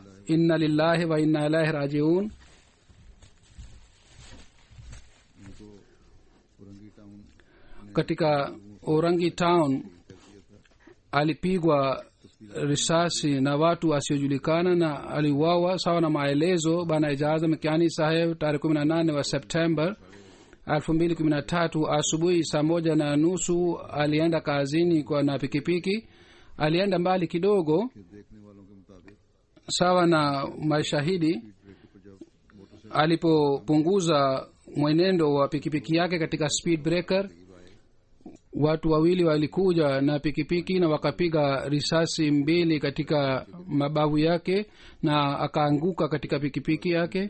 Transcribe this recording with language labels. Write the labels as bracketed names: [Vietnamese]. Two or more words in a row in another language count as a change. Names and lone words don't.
[Arabic] إنا لله وإنا إليه راجعون. [Swahili] Katika Orangi Town alipigwa risasi na watu wasiojulikana na aliuawa sawa na maelezo bana Ijaza Makiani Saheb. Tarehe 18 wa September 2013 asubuhi saa 1:30 alienda kazini kwa na pikipiki. Alienda mbali kidogo [Urdu] دیکھنے والوں کے مطابق [Swahili] sawa na mashahidi. Alipopunguza mwenendo wa pikipiki yake katika [English] speed breaker, [Swahili] watu wawili walikuja na pikipiki na wakapiga risasi mbili katika mabavu yake na akaanguka katika pikipiki yake.